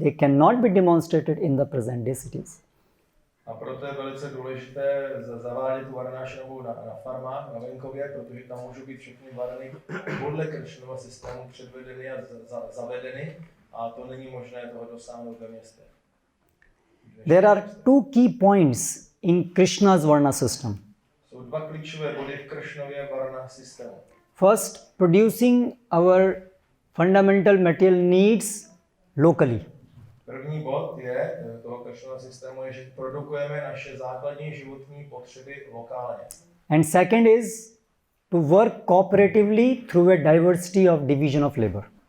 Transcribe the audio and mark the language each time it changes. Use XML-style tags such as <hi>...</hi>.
<en>They cannot be demonstrated in the present day cities.</en> <cs>A proto je velice důležité zavádět Varnashramu na farmách, na venkově, protože tam můžou být všechny varny podle Krishnova systému předvedeny a zavedeny, a to není možné toho dosáhnout ve městech.</cs> <en>There are two key points in Krishna's Varna system.</en> <cs>Jsou dva klíčové body v Krishnově Varna systému.</cs> <en>First, producing our fundamental material needs locally.</en> <cs>První bod je toho Krishnova systému je, že produkujeme naše základní životní potřeby lokálně.</cs> <en>And second is to work cooperatively through a diversity of division of labor.</en>